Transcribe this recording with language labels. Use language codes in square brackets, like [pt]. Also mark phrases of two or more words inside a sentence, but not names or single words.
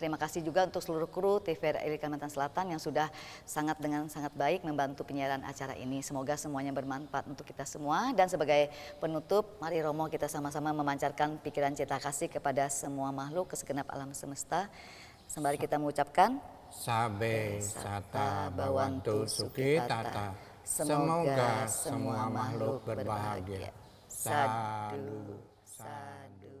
[id] Terima kasih juga untuk seluruh kru TVRI Kalimantan Selatan yang sudah dengan sangat baik membantu penyiaran acara ini. Semoga semuanya bermanfaat untuk kita semua. Dan sebagai penutup, mari Romo kita sama-sama memancarkan pikiran cinta kasih kepada semua makhluk, ke segenap alam semesta. Sembari kita mengucapkan [pi] Sabe sata bawantu sukitata. [id] Semoga semua makhluk berbahagia. Sadu.